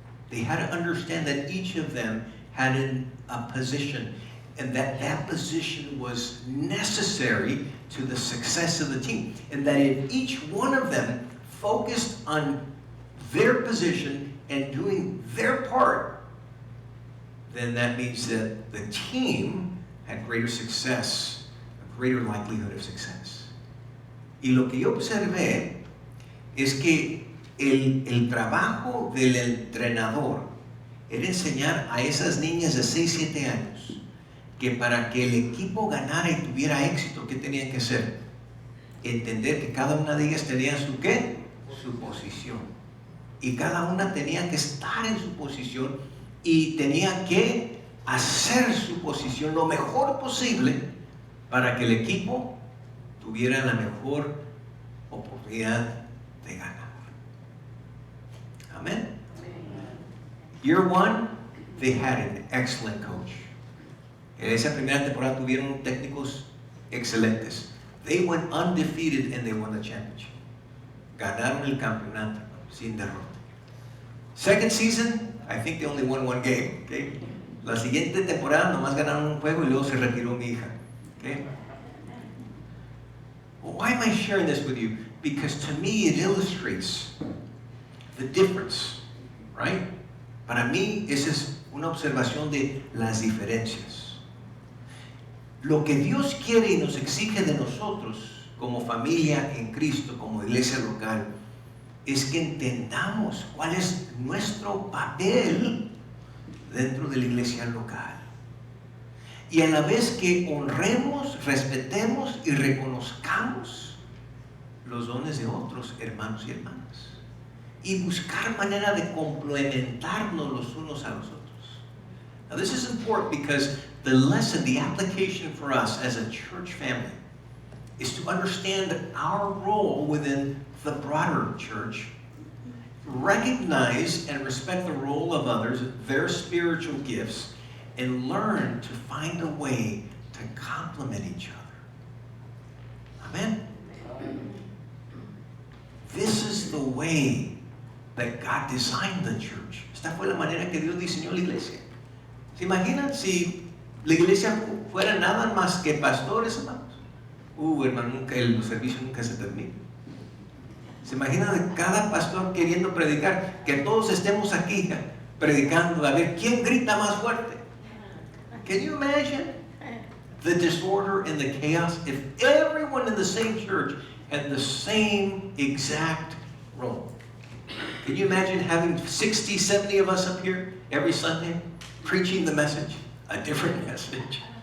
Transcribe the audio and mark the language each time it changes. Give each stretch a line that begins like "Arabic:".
English: They had to understand that each of them had a position, and that position was necessary to the success of the team. And that if each one of them focused on their position and doing their part, then that means that the team had greater success, a greater likelihood of success.
Spanish: Y lo que yo observé es que el trabajo del entrenador era enseñar a esas niñas de 6, 7 años que para que el equipo ganara y tuviera éxito, ¿qué tenían que hacer? Entender que cada una de ellas tenía su ¿qué? Su posición. Y cada una tenía que estar en su posición y tenía que hacer su posición lo mejor posible para que el equipo tuviera la mejor oportunidad de ganar. Amén.
English: Year 1, they had an excellent coach.
Spanish: En esa primera temporada tuvieron técnicos excelentes.
English: They went undefeated and they won the championship.
Spanish: Ganaron el campeonato sin derrota.
English: Second season, I think they only won 1 game. Okay?
Spanish: La siguiente temporada nomás ganaron un juego y luego se retiró mi hija.
English: Okay? Well, why am I sharing this with you? Because to me it illustrates the difference, right?
Spanish: Para mí esa es una observación de las diferencias. Lo que Dios quiere y nos exige de nosotros como familia en Cristo, como iglesia local, es que entendamos cuál es nuestro papel dentro de la iglesia local. Y a la vez que honremos, respetemos y reconozcamos los dones de otros hermanos y hermanas. Y buscar manera de complementarnos los unos a los otros.
English: Now this is important because the lesson, the application for us as a church family is to understand our role within the broader church, recognize and respect the role of others, their spiritual gifts, and learn to find a way to complement each other. Amen? This is the way that God designed the church.
Spanish: Esta fue la manera que Dios diseñó la iglesia. ¿Se imaginan si la iglesia fuera nada más que pastores, hermanos? Hermano, nunca, el servicio nunca se termina. ¿Se imaginan de cada pastor queriendo predicar? Que todos estemos aquí predicando, a ver quién grita más fuerte.
English: Can you imagine the disorder and the chaos if everyone in the same church had the same exact role? Can you imagine having 60, 70 of us up here every Sunday preaching the message, a different message?